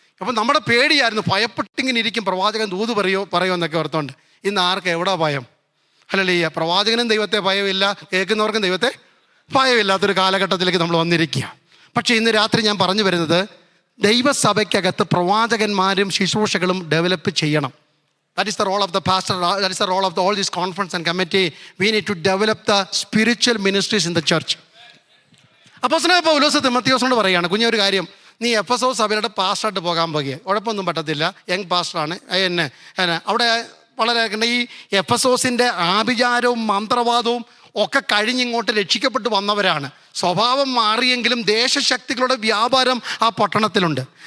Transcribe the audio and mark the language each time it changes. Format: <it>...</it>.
<ml>അപ്പം നമ്മുടെ പേടിയായിരുന്നു, ഭയപ്പെട്ടിങ്ങനെ ഇരിക്കും, പ്രവാചകൻ ദൂത് പറയുമെന്നൊക്കെ ഓർത്തോണ്ട്. ഇന്ന് ആർക്ക് എവിടെ ഭയം? ഹല്ലേലൂയ. പ്രവാചകനും ദൈവത്തെ ഭയമില്ല, കേൾക്കുന്നവർക്കും ദൈവത്തെ ഭയമില്ലാത്തൊരു കാലഘട്ടത്തിലേക്ക് നമ്മൾ വന്നിരിക്കുക. പക്ഷേ ഇന്ന് രാത്രി ഞാൻ പറഞ്ഞു വരുന്നത്, ദൈവസഭയ്ക്കകത്ത് പ്രവാചകന്മാരും ശുശ്രൂഷകളും ഡെവലപ്പ് ചെയ്യണം.</ml> <en>That is the role of the pastor. That is the role of all this conference and committee. We need to develop the spiritual ministries in the church.</en> <ml>അപ്പോസ്തലനായ പൗലോസ് തിമോഥെയോസിനോട് പറയുകയാണ്, കുഞ്ഞൊരു കാര്യം, നീ എഫെസോസ് സഭയുടെ പാസ്റ്ററായിട്ട് പോകാൻ പോകുക, കുഴപ്പമൊന്നും പറ്റത്തില്ല, യങ് പാസ്റ്ററാണ്. അവിടെ വളരെ ഈ എഫെസോസിൻ്റെ ആഭിചാരവും മന്ത്രവാദവും ഒക്കെ കഴിഞ്ഞിങ്ങോട്ട് രക്ഷിക്കപ്പെട്ട് വന്നവരാണ്. സ്വഭാവം മാറിയെങ്കിലും ദേശശക്തികളുടെ വ്യാപാരം ആ പട്ടണത്തിലുണ്ട്.</ml>